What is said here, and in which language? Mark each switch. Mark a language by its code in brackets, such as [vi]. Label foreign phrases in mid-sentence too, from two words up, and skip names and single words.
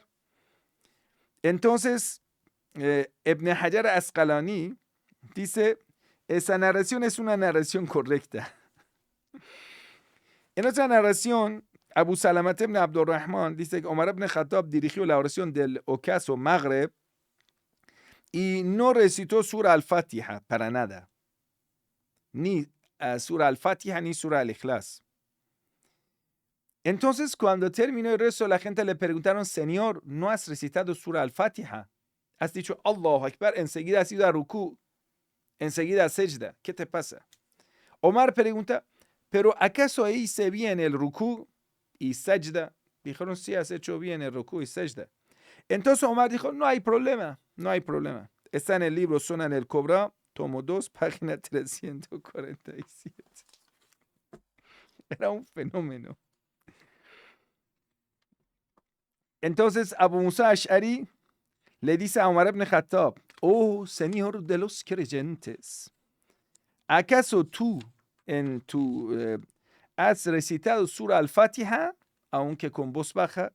[es] Entonces, Ibn Hajar Asqalani dice, esa narración es una narración correcta. En otra narración, Abu Salamat ibn Abdurrahman dice que Omar ibn Khattab dirigió la oración del ocaso Maghrib y no recitó Sura al-Fatiha para nada. Ni Sura al-Fatiha ni Sura al-Ikhlas. Entonces, cuando terminó el rezo, la gente le preguntaron, Señor, ¿no has recitado Sura al-Fatiha? Has dicho [ar] الله أكبر, [es] enseguida has ido a Rukú, enseguida a Sejda. ¿Qué te pasa? Omar pregunta, ¿pero acaso hice bien el Rukú y Sejda? Dijeron, sí, has hecho bien el Rukú y Sejda. Entonces Omar dijo, no hay problema, no hay problema. Está en el libro Sunan al-Kubra, tomo 2, página 347. Era un fenómeno. Entonces Abu Musa Ash'ari le dice a Omar ibn Khattab, oh Señor de los creyentes, ¿acaso tú has recitado Sura al-Fatiha, aunque con voz baja?